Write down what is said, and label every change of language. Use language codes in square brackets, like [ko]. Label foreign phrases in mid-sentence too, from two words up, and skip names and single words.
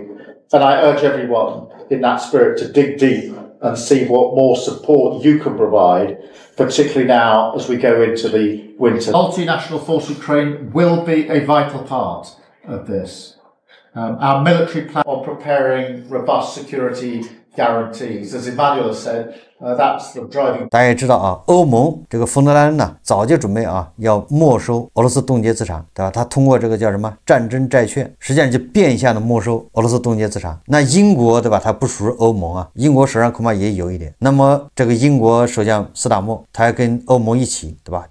[en] And I urge everyone in that spirit to dig deep and see what more support you can provide, particularly now as we go into the winter. Multinational Force Ukraine will be a vital part of this. Our military plan on preparing robust security guarantees, as Emmanuel has said, that's the driving. [zh] 大家也知道歐盟這個冯德萊恩呢，早就準備要沒收俄羅斯凍結資產，對吧？他通過這個叫什麼戰爭債券，實際上就變相的沒收俄羅斯凍結資產。那英國，對吧？它不屬於歐盟英國手上恐怕也有一點。那麼這個英國首相斯塔默，他要跟歐盟一起，對吧？